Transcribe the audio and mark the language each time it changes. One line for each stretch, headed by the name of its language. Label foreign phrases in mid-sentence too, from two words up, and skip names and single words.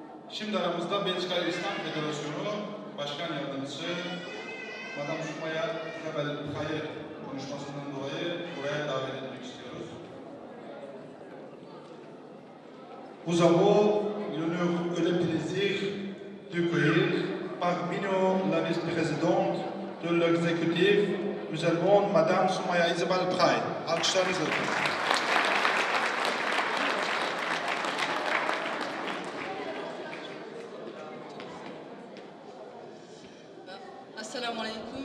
Turkish: Şimdi aramızda Belçika İslam Federasyonu Başkan Yardımcısı Madam Sumaya Hayır konuşmasından dolayı buraya davet etmek istiyoruz.
French: Nous avons l'honneur et le plaisir d'accueillir parmi nous la vice-présidente de l'exécutif musulman, Madame Sumaya Isabel Pray.
Turkish: Alkışlarınızla.
Arabic: السلام عليكم.